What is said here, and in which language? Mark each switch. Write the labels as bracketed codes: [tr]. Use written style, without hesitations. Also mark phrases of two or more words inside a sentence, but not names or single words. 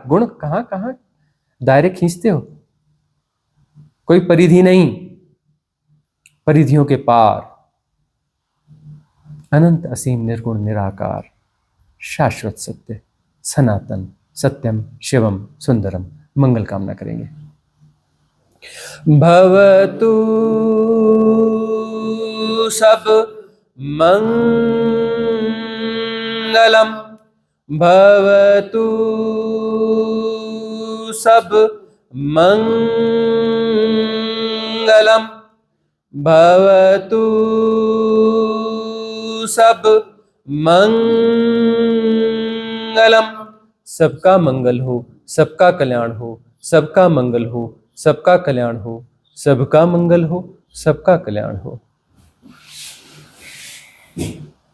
[hi] गुण कहां कहां दायरे खींचते हो? कोई परिधि नहीं, परिधियों के पार, अनंत, असीम, निर्गुण, निराकार, शाश्वत सत्य, सनातन, [sa] सत्यम, शिवम, सुंदरम। [hi] मंगल कामना करेंगे। [sa] भवतु सब मंगलम, भवतु सब मंगलम। मंगलम भवतु सब मंगलम। [hi] सबका मंगल हो, सबका कल्याण हो, सबका मंगल हो, सबका कल्याण हो, सबका मंगल हो, सबका कल्याण हो।